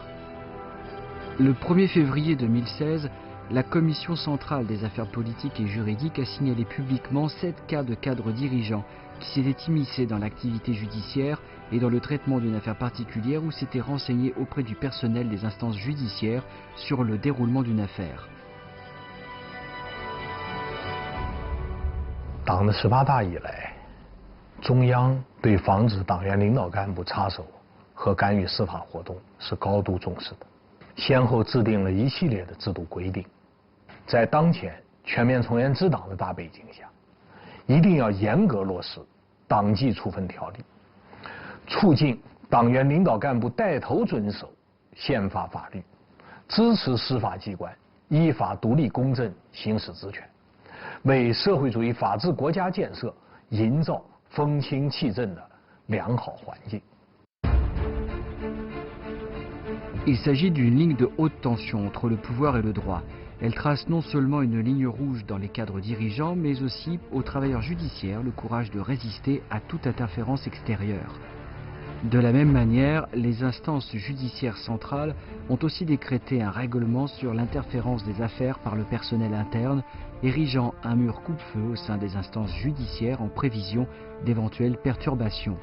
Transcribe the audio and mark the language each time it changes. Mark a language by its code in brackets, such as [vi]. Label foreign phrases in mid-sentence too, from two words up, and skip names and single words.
[fr] Le 1er février 2016, la Commission centrale des affaires politiques et juridiques a signalé publiquement 7 cas de cadres dirigeants qui s'étaient immiscés dans l'activité judiciaire et dans le traitement d'une affaire particulière ou s'étaient renseignés auprès du personnel des instances judiciaires sur le déroulement d'une affaire. [zh] 党的18大以来，中央对防止党员领导干部插手和干预司法活动是高度重视的，先后制定了一系列的制度规定。在当前全面从严治党的大背景下，一定要严格落实党纪处分条例，促进党员领导干部带头遵守宪法法律，支持司法机关依法独立公正行使职权，为社会主义法治国家建设营造风清气正的良好环境。 [fr] Il s'agit d'une ligne de haute tension entre le pouvoir et le droit. Elle trace non seulement une ligne rouge dans les cadres dirigeants, mais aussi aux travailleurs judiciaires le courage de résister à toute interférence extérieure. De la même manière, les instances judiciaires centrales ont aussi décrété un règlement sur l'interférence des affaires par le personnel interne, érigeant un mur coupe-feu au sein des instances judiciaires en prévision d'éventuelles perturbations.